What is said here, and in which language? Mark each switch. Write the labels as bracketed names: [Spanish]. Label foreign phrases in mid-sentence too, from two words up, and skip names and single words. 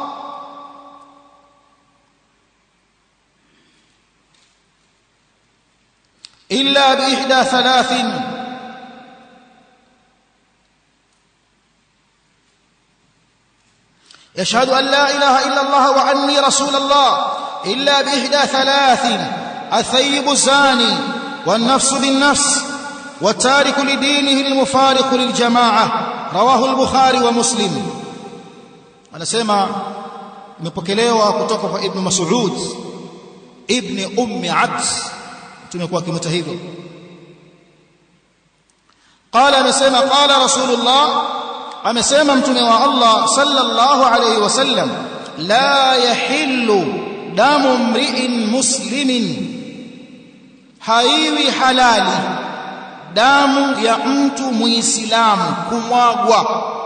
[Arabic] إلا بإحدى ثلاث يشهد أن لا إله إلا الله وأني رسول الله إلا بإحدى ثلاث الثيب الزاني والنفس بالنفس والتارك لدينه المفارق للجماعة رواه البخاري ومسلم. [Swahili] anasema imepokelewa kutoka kwa Ibn Mas'ud ibn Ummi Abd, tumekuwa kimta hivyo. Qala, amesema [Arabic] قال رسول الله, [Swahili] amesema mtume wa Allah [Arabic] صلى الله عليه وسلم, لا يحل دم امرئ مسلم, [Swahili] haiwi halali damu ya mtu muislamu kumwagwa.